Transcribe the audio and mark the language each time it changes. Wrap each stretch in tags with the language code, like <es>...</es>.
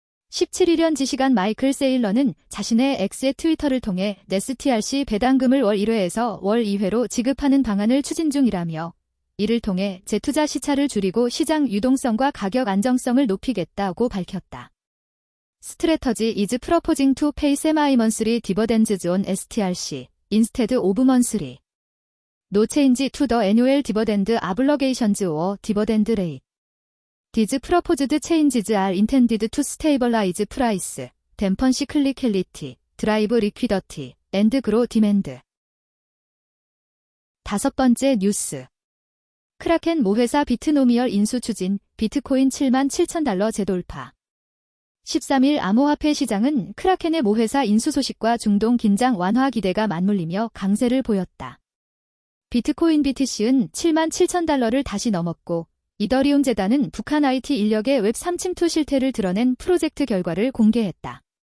<ko>17일 현지 시간 마이클 세일러는 자신의 X의 트위터를 통해 STRC 배당금을 월 1회에서 월 2회로 지급하는 방안을 추진 중이라며 이를 통해 재투자 시차를 줄이고 시장 유동성과 가격 안정성을 높이겠다고 밝혔다.</ko> <en>Strategy is proposing to pay semi-monthly dividends on STRC instead of monthly. No change to the annual dividend obligations or dividend rate. These proposed changes are intended to stabilize price, dampen cyclicality, drive liquidity, and grow demand.</en> <ko>다섯 번째 뉴스. 크라켄 모 회사 비트노미얼 인수 추진, 비트코인 77,000달러 재돌파. 13일 암호화폐 시장은 크라켄의 모 회사 인수 소식과 중동 긴장 완화 기대가 맞물리며 강세를 보였다. 비트코인 BTC는 77,000달러를 다시 넘었고, 이더리움 재단은 북한 IT 인력의 웹3 침투 실태를 드러낸 프로젝트 결과를 공개했다.</ko>